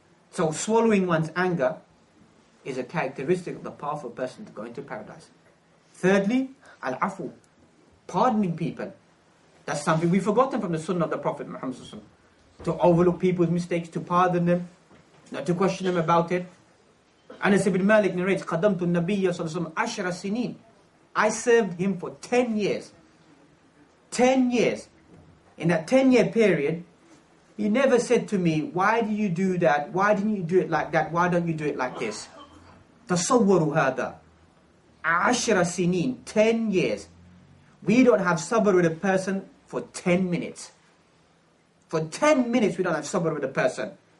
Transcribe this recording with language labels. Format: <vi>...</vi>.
<en>So swallowing one's anger is a characteristic of the powerful person to go into paradise. Thirdly, al-afu, pardoning people. That's something we've forgotten from the sunnah of the Prophet Muhammad sallallahu alaihi wasallam. To overlook people's mistakes, to pardon them, not to question them about it.</en> <ar>Anas ibn Malik</ar> <en>narrates,</en> <ar>قَدَمْتُ النَّبِيَّ صَلَّى اللَّهُ عَلَيْهِ وَسَلَّمَ عَشْرَ سِنِينَ.</ar> <en>I served him for 10 years. 10 years. In that 10-year period, he never said to me, why do you do that? Why didn't you do it like that? Why don't you do it like this?</en> <ar>تَصَوَّرُوا هَذَا. 10 سنين,</ar> <en>10 years. We don't have sabr with a person for 10 minutes. For 10 minutes we don't have sabr with a person.</en>